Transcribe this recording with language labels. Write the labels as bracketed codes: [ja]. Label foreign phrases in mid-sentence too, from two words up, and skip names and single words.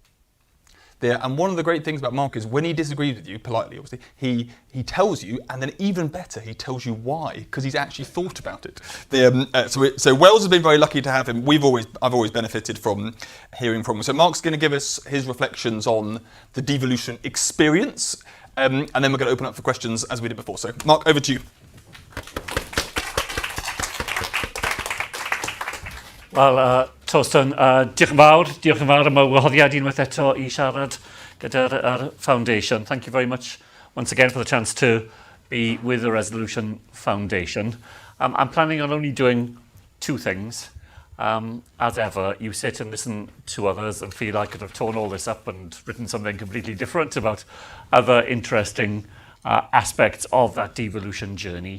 [en] And one of the great things about Mark is when he disagrees with you, politely obviously, he tells you, and then even better, he tells you why, because he's actually thought about it. So Wales has been very lucky to have him. I've always benefited from hearing from him. So Mark's going to give us his reflections on the devolution experience, and then we're going to open up for questions as we did before. So Mark, over to you. [cy] Wel, Torsten, diolch yn fawr am y wahoddiad unwaith eto I siarad gyda'r Foundation. [en] Thank you very much once again for the chance to be with the Resolution Foundation. I'm planning on only doing 2 things. As ever, you sit and listen to others and feel I could have torn all this up and written something completely different about other interesting aspects of that devolution journey.